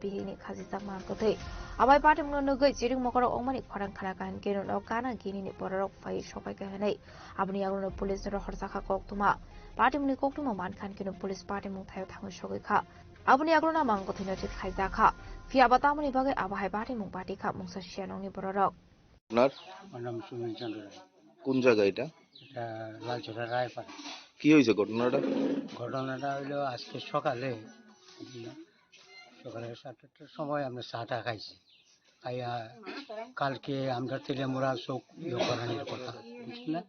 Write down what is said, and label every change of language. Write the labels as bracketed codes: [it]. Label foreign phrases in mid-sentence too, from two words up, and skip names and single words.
[trp] bihini khajijak mankotei abai party mno nugui chiring mokoro ongmani khorang khana kan keno no kana gini ni borok phai sopai ka hanai abni agono police ro horsakha koktuma party mni koktuma mankan keno [en] police party [trp] mung thayo thangoi sogoi kha abni agono mangkothai no chit khaija kha fiaba tamani bagai abai party mung party kha mungsa sianong ni borok [bn] আপনার নাম সুনীল চন্দ্র রায়। কোন জায়গা এটা? এটা লালচরা রায়পাড়া। কি হয়েছে ঘটনাটা? ঘটনাটা হইলো আজকে সকালে 7টার সময় আমরা চাটা খাইছি, খাইয়া কালকে আমরা তেলেমুড়া চোখ করানোর কথা বুঝলি না।